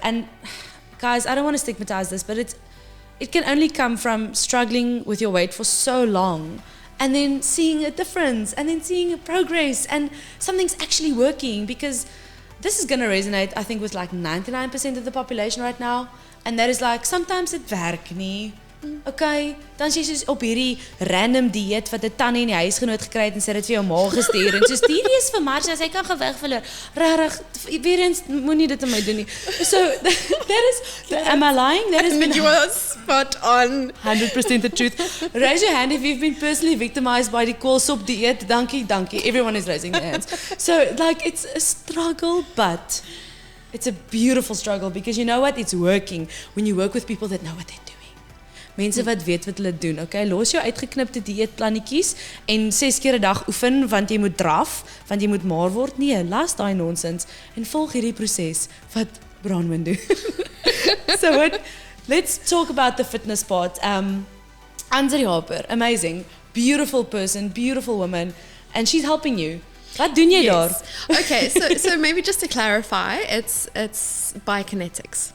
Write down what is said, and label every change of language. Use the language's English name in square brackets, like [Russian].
[English] And guys, I don't want to stigmatize this, but it can only come from struggling with your weight for so long, and then seeing a difference, and then seeing a progress, and something's actually working, because this is going to resonate, I think, with like 99% of the population right now, and that is like, sometimes it [Afrikaans] werk nie. Okay, dan sê jy soos op hierdie random dieet wat 'n tannie in die huisgenoot gekry het en sy het dit vir jou ma gestuur en soos hierdie is vir Marcia, sy kan gewig verloor. Regtig, weer eens moenie dit aan my doen nie. [English] So that is, am I lying? That is You are spot on. 100% the truth. Raise your hand if you've been personally victimized by the [Afrikaans] koolsop dieet. Dankie. [English] Everyone is raising their hands. So like, it's a struggle, but it's a beautiful struggle, because you know what? It's working when you work with people that know what they're doing. [Afrikaans] Mense wat weet wat hulle doen, okay? Los jou uitgeknipte dieetplannetjies en 6 keer 'n dag oefen want jy moet draf, want jy moet maar word. Nee, las daai nonsens en volg hierdie proses wat Bronwyn doen. [English] So let's talk about the fitness part. Anzeri Harper, amazing, beautiful person, beautiful woman, and she's helping you. [Afrikaans] Wat doen jy daar? [English] Okay, so maybe just to clarify, it's biokinetics.